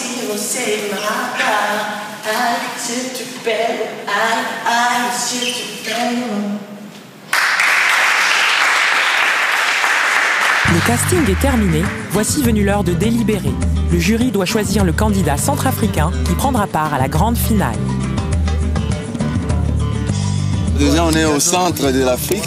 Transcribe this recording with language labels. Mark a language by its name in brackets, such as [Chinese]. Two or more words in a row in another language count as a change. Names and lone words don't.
[Portuguese] você mata. Ai, se eu te pego, ai, se eu te pego. [French] Le casting est terminé, voici venue l'heure de délibérer. Le jury doit choisir le candidat centrafricain qui prendra part à la grande finale. Déjà, on est au centre de l'Afrique.